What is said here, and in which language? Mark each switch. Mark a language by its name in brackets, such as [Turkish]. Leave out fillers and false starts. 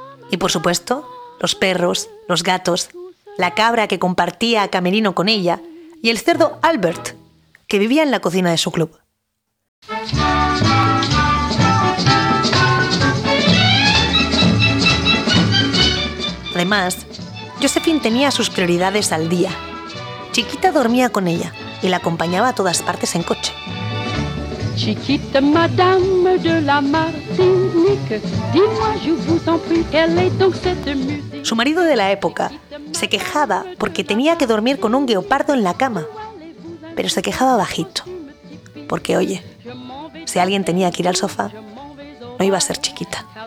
[Spanish] Y por supuesto, los perros, los gatos, la cabra que compartía a camerino con ella y el cerdo Albert, que vivía en la cocina de su club. Además, Josephine tenía sus prioridades al día. Chiquita dormía con ella y la acompañaba a todas partes en coche. [French] Chiquita, madame de la Martinique, dis-moi, je vous en prie, quelle est donc cette musique? [Spanish] Su marido de la época se quejaba porque tenía que dormir con un guepardo en la cama, pero se quejaba bajito, porque, oye, si alguien tenía que ir al sofá, no iba a ser Chiquita.